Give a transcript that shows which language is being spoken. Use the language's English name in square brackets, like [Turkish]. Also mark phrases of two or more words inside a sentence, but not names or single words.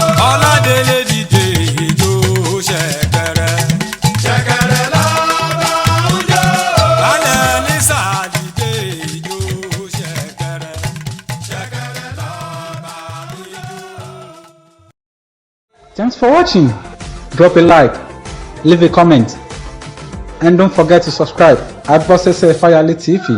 [Yoruba] Ọládélé dìde ijó ṣẹ̀kẹ̀rẹ̀. Ṣẹ̀kẹ̀rẹ̀ lọ́ba ń jó. Baálẹ̀ Lísà dìde ijó ṣẹ̀kẹ̀rẹ̀. Ṣẹ̀kẹ̀rẹ̀ lọ́ba ń jó. [English] Thanks for watching. Drop a like, leave a comment, and don't forget to subscribe at Bosese Fayale T V.